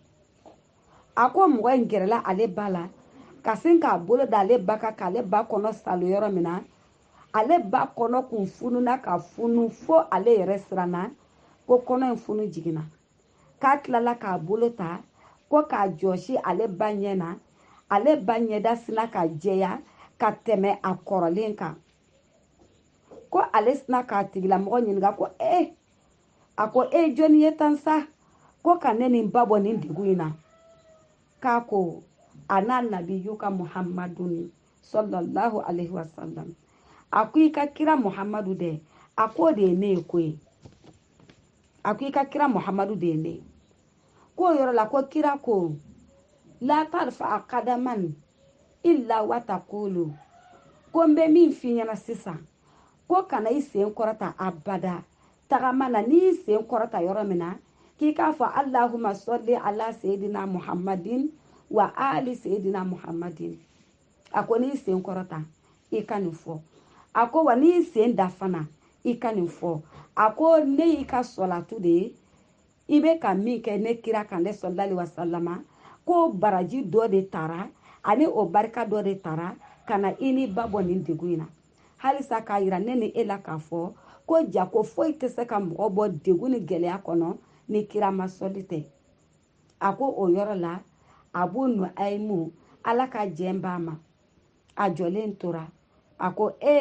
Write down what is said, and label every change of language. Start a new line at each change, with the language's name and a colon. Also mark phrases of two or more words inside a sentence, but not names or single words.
Bambara: a ko mɔgɔ in gɛrɛla ale ba la ka sin k'a bolo da ale ba kan k'ale ba kɔnɔ salo yɔrɔ min na ale ba kɔnɔ kun fununa ka funu fo ale yɛrɛ siranna ko kɔnɔ in funu jiginna k'a tilala k'a bolo ta ko k'a jɔsi ale ba ɲɛ na ale ba ɲɛda sina ka jɛya ka tɛmɛ a kɔrɔlen kan ko ale sina k'a tigilamɔgɔ ɲininka ko a ko jɔnni ye tan sa ko ka ne nin ba bɔ nin degun in na k'a ko a n'a nabiyu ka muhammadun
Arabic: صلى الله عليه وسلم
Bambara: a ko i ka kira muhammadu dɛ a ko de ye ne ye koyi a ko i ka kira muhammadu de ye ne ye k'o yɔrɔ la ko kira ko
Arabic: لا ترفع قدما إلا وتقول
Bambara: ko n bɛ min f'i ɲɛna sisan ko kana i sen kɔrɔta abada tagama na n'i y'i sen kɔrɔta yɔrɔ min na k'i k'a fɔ
Arabic: اللهم صل على سيدنا محمد وآل سيدنا محمد
Bambara: a ko n'i sen kɔrɔta i ka nin fɔ a ko wa n'i sen da fana i ka nin fɔ a ko ne y'i ka sɔlatu de ye i bɛ ka min kɛ ne kira kan ne
Arabic: صلى الله عليه وسلم
Bambara: ko baraji dɔ de tara ani o barika dɔ de tara ka na i ni ba bɔ nin degun in na halisa k'a yira ne ni e la k'a fɔ ko ja ko foyi tɛ se ka mɔgɔ bɔ degun ni gɛlɛya kɔnɔ ni kira ma sɔli tɛ a ko o yɔrɔ la Abu Nu'aymu ala ka jɛn b'a ma a jɔlen tora a ko